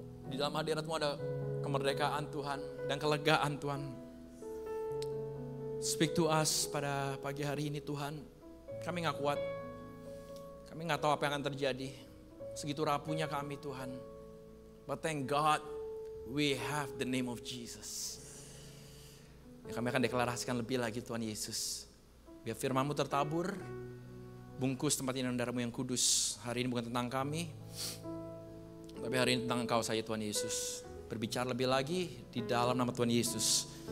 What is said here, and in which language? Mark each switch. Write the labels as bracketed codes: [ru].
[id] Di dalam hadirat-Mu ada kemerdekaan Tuhan dan kelegaan Tuhan. [en] Speak to us [id] pada pagi hari ini Tuhan. Kami gak kuat. Kami gak tahu apa yang akan terjadi. Segitu rapuhnya kami Tuhan. [en] But thank God we have the name of Jesus. [id] Ya, kami akan deklarasikan lebih lagi Tuhan Yesus. Biar firman-Mu tertabur. Bungkus tempat ini dengan darah-Mu yang kudus. Hari ini bukan tentang kami. Tapi hari ini tentang Engkau saja Tuhan Yesus. Berbicara lebih lagi di dalam nama Tuhan Yesus.